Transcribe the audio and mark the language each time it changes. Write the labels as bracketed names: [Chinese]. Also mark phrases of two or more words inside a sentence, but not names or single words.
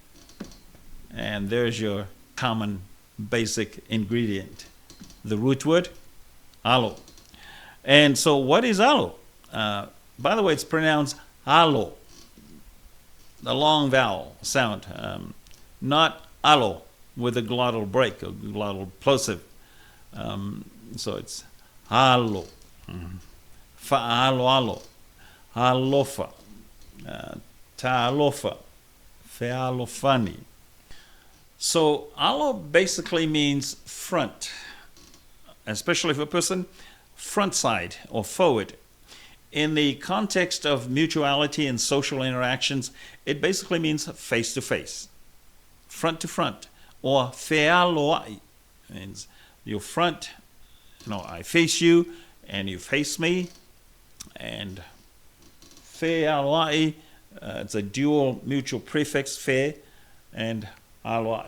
[English] And there's your common basic ingredient, the root word, alo. And so what is alo? By the way, it's pronounced alo, the long vowel sound, not alo with a glottal break, a glottal plosive. So it's [Samoan] alo, fa'alo alo, alofa, ta'alofa, fe'alofani. [English] So alo basically means front, especially for a person, front side or forward. In the context of mutuality and social interactions, it basically means face to face, front to front, or fe'aloai means you front, I face you and you face me, and fe'aloai, it's a dual mutual prefix, fe and aloai.